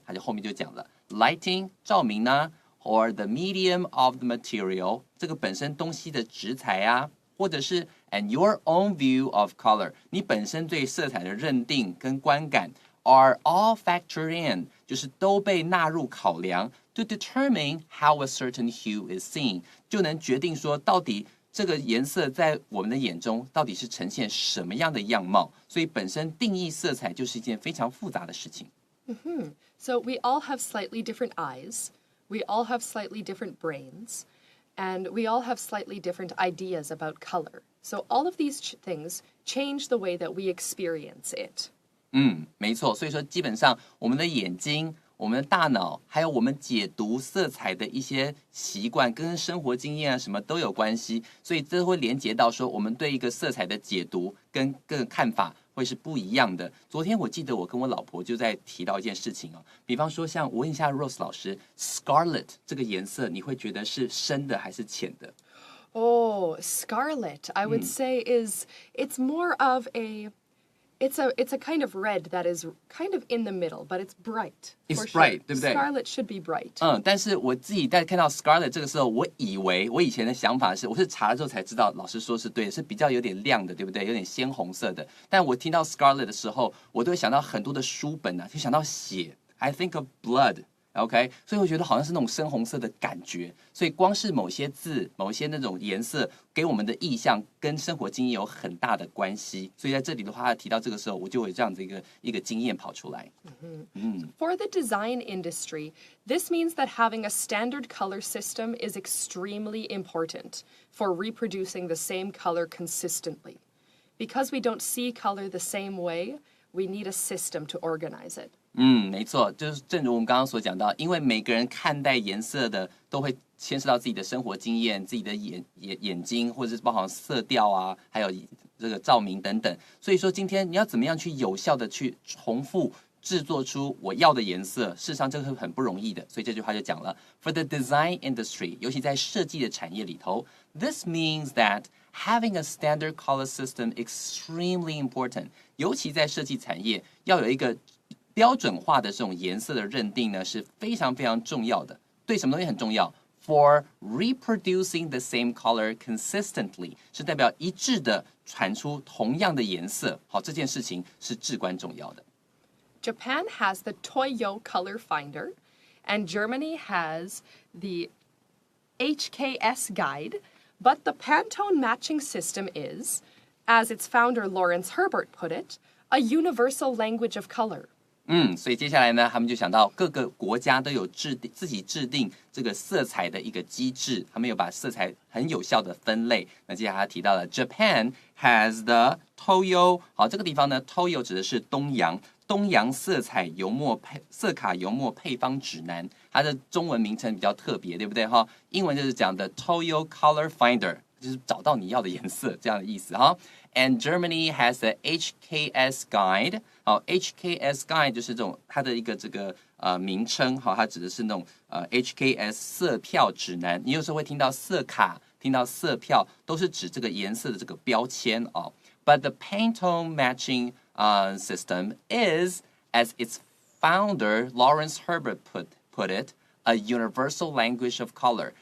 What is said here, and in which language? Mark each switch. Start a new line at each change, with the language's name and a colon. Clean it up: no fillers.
Chinese: 它就后面就讲了
English: lighting
Chinese: 照明啊
English: or the medium of the material
Chinese: 这个本身东西的质材啊，或者是
English: and your own view of color
Chinese: 你本身对色彩的认定跟观感
English: are all factored in
Chinese: 就是都被纳入考量
English: to determine how a certain hue is seen
Chinese: 就能决定说到底这个颜色在我们的眼中到底是呈现什么样的样貌，所以本身定义色彩就是一件非常复杂的事情。
English: So we all have slightly different eyes, we all have slightly different brains, and we all have slightly different ideas about color. So all of these things change the way that we experience it.
Chinese: 没错，所以说基本上我们的眼睛我们的大脑还有我们解读色彩的一些习惯跟生活经验啊什么都有关系，所以这会连接到说我们对一个色彩的解读跟看法会是不一样的。昨天我记得我跟我老婆就在提到一件事情比方说像我问一下 Rose 老师 Scarlet 这个颜色你会觉得是深的还是浅的？
English: Oh, scarlet, I would say it's more of a...It's a kind of red that is kind of in the middle, but it's bright. It's for bright, sure.
Chinese: 对不对？
English: Scarlet should be bright.
Chinese: 但是我自己在看到 Scarlet 这个时候，我以前的想法是，我是查了之后才知道，老师说是对的，是比较有点亮的，对不对？有点鲜红色的。但我听到 Scarlet 的时候，我都会想到很多的书本就想到血。
English: I think of blood.
Chinese: OK， 所以我觉得好像是那种深红色的感觉，所以光是某些字、某些那种颜色给我们的意象，跟生活经验有很大的关系。所以在这里的话，他提到这个时候，我就有这样子一个经验跑出来。
English: For the design industry, this means that having a standard color system is extremely important for reproducing the same color consistently. Because we don't see color the same way, we need a system to organize it.
Chinese: 没错，就是正如我们刚刚所讲到，因为每个人看待颜色的都会牵涉到自己的生活经验、自己的眼睛，或者是包含色调啊，还有这个照明等等。所以说，今天你要怎么样去有效的去重复制作出我要的颜色，事实上这个是很不容易的。所以这句话就讲了 ，
English: For the design industry，
Chinese: 尤其在设计的产业里头 ，
English: This means that having a standard color system extremely important，
Chinese: 尤其在设计产业要有一个标准化的这种颜色的认定呢，是非常非常重要的。对什么东西很重要
English: for reproducing the same color consistently，
Chinese: 是代表一致的产出同样的颜色。好，这件事情是至关重要的。
English: Japan has the Toyo color finder, and Germany has the HKS guide, but the Pantone matching system is, as its founder Lawrence Herbert put it, a universal language of color.
Chinese: 所以接下来呢，他们就想到各个国家都有自己制定这个色彩的一个机制，他们有把色彩很有效的分类。那接下来他提到了
English: Japan has the Toyo，
Chinese: 好，这个地方呢 ，Toyo 指的是东洋色卡油墨配方指南，它的中文名称比较特别，对不对哈？英文就是讲的 Toyo Color Finder， 就是找到你要的颜色这样的意思哈。
English: And Germany has the HKS guide。
Chinese: 好 ，HKS guide 就是这种它的一个名称，好，它指的是那种HKS 色票指南。你有时候会听到色卡，听到色票，都是指这个颜色的这个标签哦。
English: But the Pantone matching system is, as its founder Lawrence Herbert put it, a universal language of color。